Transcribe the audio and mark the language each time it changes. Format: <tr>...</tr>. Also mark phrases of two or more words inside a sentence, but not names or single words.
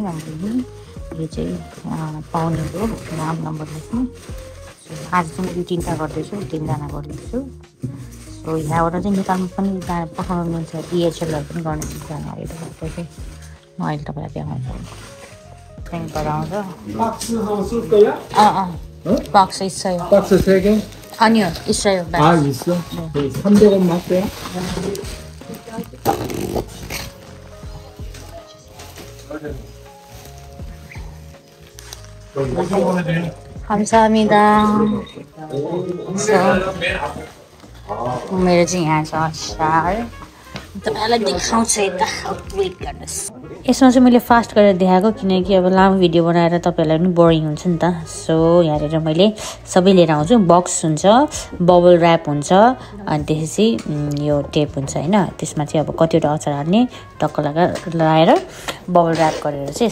<ne>नम्बर लेख्ने यो चाहिँ पाउनेको नाम नम्बर लेख्ने आज चाहिँ मैले 3टा गर्दैछु 3जना गर्दैछु सो यहाँबाट चाहिँ निकाल्नु पनि पठाउनु मिल्छ डिएचएलहरू पनि गर्न सक्छ अहिले तपाईँलाई देखाउँछु त्यहाँबाट आउँछ</ne> <ko>박스 있어요. 박스 3개? 아니요, 있어요. 아, 있어? 네. 300원 맞대요? 감사합니다.</ko> <ne>मेरो चाहिँ यहाँ छ सार तपाईँलाई देखाउँछ यता वेट गर्नुहोस् यसमा चाहिँ मैले फास्ट गरेर देखाएको किनकि अब लामो भिडियो बनाएर तपाईँहरूलाई पनि बोरिङ हुन्छ नि त सो यहाँनिर मैले सबै लिएर आउँछु बक्स हुन्छ</ne> <en>bubble wrap</en> <ne>हुन्छ अनि त्यसपछि यो टेप हुन्छ होइन त्यसमा चाहिँ अब कतिवटा अचार हाल्ने टक्क लगाएर</ne> <en>bubble wrap</en> <ne>गरेर चाहिँ</ne>